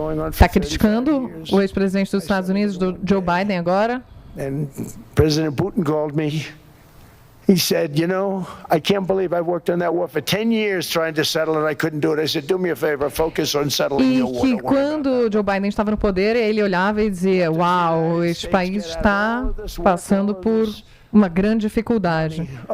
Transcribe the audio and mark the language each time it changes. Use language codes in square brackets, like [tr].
[pt] Está criticando o ex-presidente dos Estados Unidos, Joe Biden, agora. [en] President Putin called me. He said, "You know, I can't believe I've worked on that war for 10 years trying to settle it. I couldn't do it." I said, "Do me a favor, focus on settling your war." [pt] E que quando Joe Biden estava no poder, ele olhava e dizia: "Uau, este país está passando por uma grande dificuldade."